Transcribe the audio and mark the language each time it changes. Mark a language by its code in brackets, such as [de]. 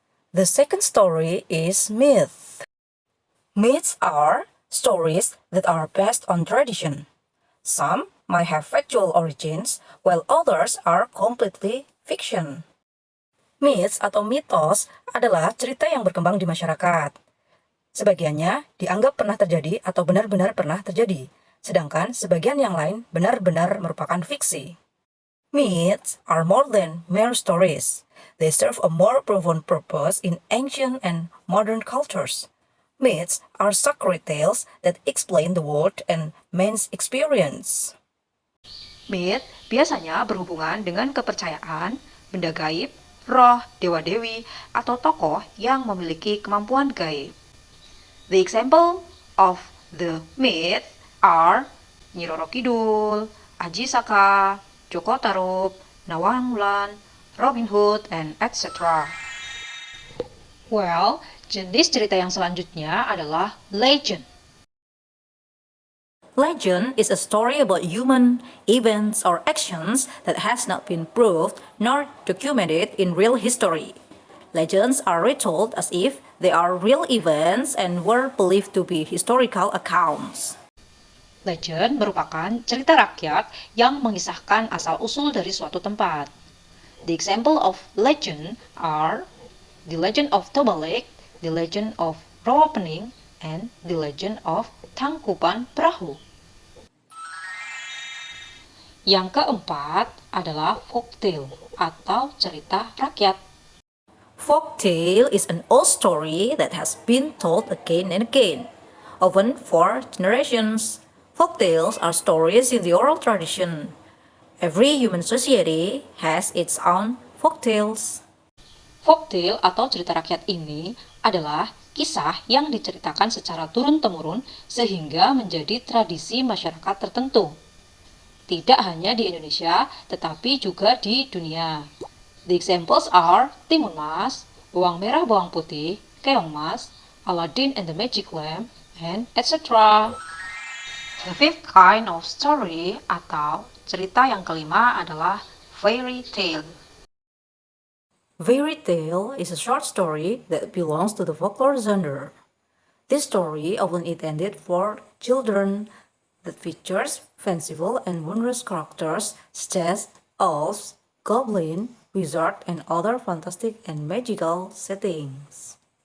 [en] The second story is myth. Myths are stories that are based on tradition. Some might have factual origins, while others are completely fiction. [id] Myths atau mitos adalah cerita yang berkembang di masyarakat. Sebagiannya dianggap pernah terjadi atau benar-benar pernah terjadi, sedangkan sebagian yang lain benar-benar merupakan fiksi. [en] Myths are more than mere stories. They serve a more profound purpose in ancient and modern cultures. Myths are sacred tales that explain the world and man's experience. [id] Myth biasanya berhubungan dengan kepercayaan, benda gaib, roh, dewa-dewi, atau tokoh yang memiliki kemampuan gaib. [en] The example of the myth are Nyi Roro Kidul, Aji Saka, Joko Tarub, Nawang Wulan, Robin Hood, and etc. [id] Well, jenis cerita yang selanjutnya adalah legend. [en] Legend is a story about human events or actions that has not been proved nor documented in real history. Legends are retold as if they are real events and were believed to be historical accounts. [id] Legend merupakan cerita rakyat yang mengisahkan asal-usul dari suatu tempat. [en] The example of legend are The Legend of Toba Lake, The Legend of Rawapening, and The Legend of Tangkuban Perahu. [id] Yang keempat adalah folktale atau cerita rakyat. [en] Folktale is an old story that has been told again and again, often for generations. Folktales are stories in the oral tradition. Every human society has its own folktales. [id] Folktale atau cerita rakyat ini adalah kisah yang diceritakan secara turun-temurun sehingga menjadi tradisi masyarakat tertentu. Tidak hanya di Indonesia, tetapi juga di dunia. [en] The examples are Timun Mas, Bawang Merah Bawang Putih, Keong Mas, Aladdin and the Magic Lamp, and etc. The fifth kind of story [id] atau cerita yang kelima adalah [en] fairy tale. Fairy tale is a short story that belongs to the folklore genre. This story often intended for children that features fanciful and wondrous characters such as elves, goblin, wizard, and other fantastic and magical settings.